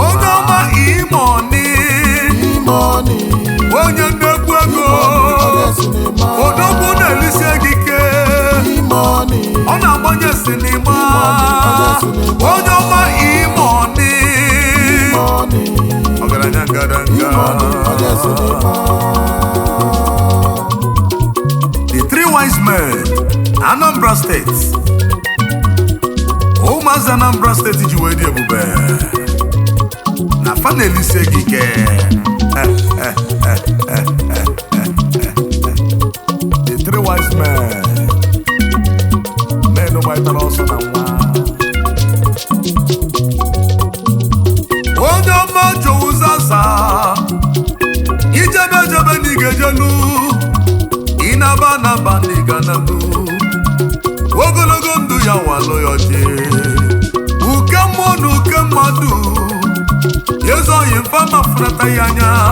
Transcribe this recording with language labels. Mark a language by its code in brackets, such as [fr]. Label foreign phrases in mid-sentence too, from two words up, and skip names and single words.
[ig] Onye ọma Imoni, Imoni, onye nnekwu ego, Imoni, onye sinima. odogwu na-elise gị ike. Imoni, Ọ na-agbanye sinima. Imoni, onye sinima. Onye ọma Imoni. Imoni, Ọgaranya ngadanga. Imoni, onye sinima. [en] The three wise men, Anambra State. [ig] Ụmụazị Anambra State ji wee dị ebube. Na fa na-elise gị ike. [en] The three wise men. [ig] Men gbaitara ọsọ na nwa. Onye ọma Joe Zaza, ijebe jebe na ị ga-ejelu, ị naba naba na ị ga nalụ. Ogologo ndụ ya walụ ya ọjị. Uke mmụọ na uke mmadụ, ezoghị mfa ma furata ya anya.